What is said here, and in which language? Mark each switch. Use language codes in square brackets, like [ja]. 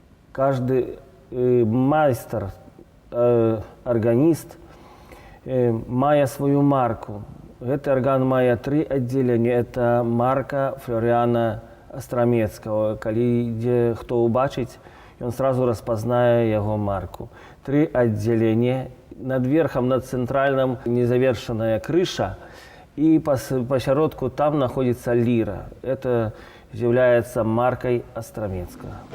[ru] Каждый майстар, органист мае свою марку. [be] Гэты арган мае 3 аддзелення. [ru] Это марка Флориана Астрамецкага. [be] Калі хто ўбачыць, ён [ru] сразу [be] распазнае яго марку. 3 аддзелення. Над верхам, над цэнтральным незавершаная крыша, [ru] и посередку там находится лира. Это является маркой Астрамецкого.